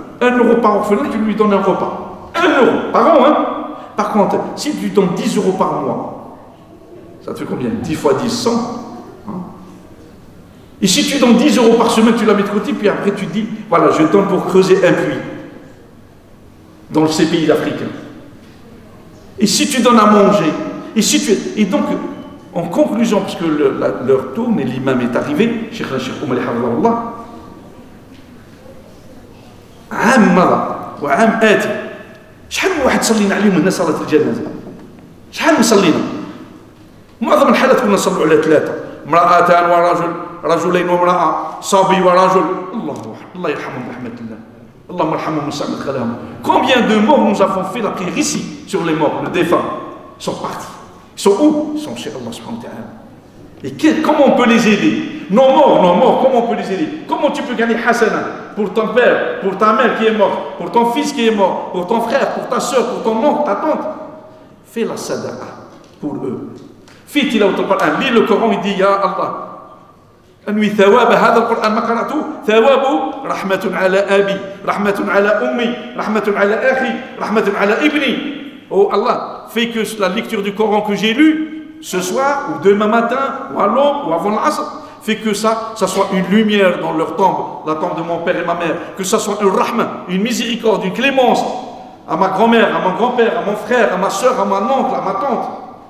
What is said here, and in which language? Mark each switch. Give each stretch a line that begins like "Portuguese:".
French: 1 euro par orphelin, tu lui donnes un repas. 1 euro par an, hein? Par contre, si tu donnes 10 euros par mois, ça te fait combien? 10 fois 10, 100. Hein? Et si tu donnes 10 euros par semaine, tu la mets de côté, puis après tu dis, voilà, je donne pour creuser un puits dans ces pays africains. Et si tu donnes à manger, et donc, en conclusion, parce que leur tourne et l'imam est arrivé, Cheikh Oumar Hafidhahullah,
Arabic: عام مضى وعام آتي شحال من واحد صلينا عليهم هنا صلاة الجنازة؟ شحال من صلينا؟ معظم الحالات كنا نصلوا على 3 امرأتان ورجل رجلين وامرأة صبي ورجل الله يرحمهم برحمة الله اللهم ارحمهم وسع مدخلهم.
French: Combien de morts nous avons fait la prière ici sur les morts, le défunt? Ils sont partis. Ils sont où? Ils sont chez Allah subhanahu wa ta'ala. Et comment on peut les aider? Nos morts, comment on peut les aider? Comment tu peux gagner hasana pour ton père, pour ta mère qui est morte, pour ton fils qui est mort, pour ton frère, pour ta soeur, pour ton oncle, ta tante? Fais la sadaqa pour eux.
Arabic: في تلاوة القرآن لي
French: le Coran il dit
Arabic: يا الله أنوي ثواب هذا القرآن ما قرأته ثوابه رحمة على أبي رحمة على أمي رحمة على أخي رحمة على ابني.
French: Oh Allah, fais que la lecture du Coran que j'ai lu ce soir ou demain matin ou à l'aube ou avant l'Asr, fait que ça soit une lumière dans leur tombe, la tombe de mon père et ma mère, que ça soit un rahma, une miséricorde, une clémence à ma grand-mère, à mon grand-père, à mon frère, à ma soeur, à mon oncle, à ma tante.